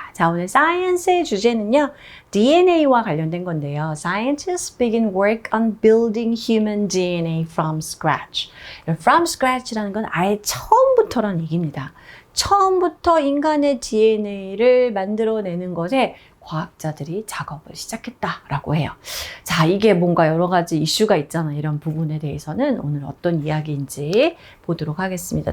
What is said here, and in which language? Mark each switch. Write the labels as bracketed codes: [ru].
[ko] 자, 오늘 사이언스의 주제는요, DNA와 관련된 건데요. [en] Scientists begin work on building human DNA from scratch. From scratch [ko] 라는 건 아예 처음부터라는 얘기입니다. 처음부터 인간의 DNA를 만들어내는 것에 과학자들이 작업을 시작했다라고 해요. 자, 이게 뭔가 여러 가지 이슈가 있잖아요. 이런 부분에 대해서는 오늘 어떤 이야기인지 보도록 하겠습니다.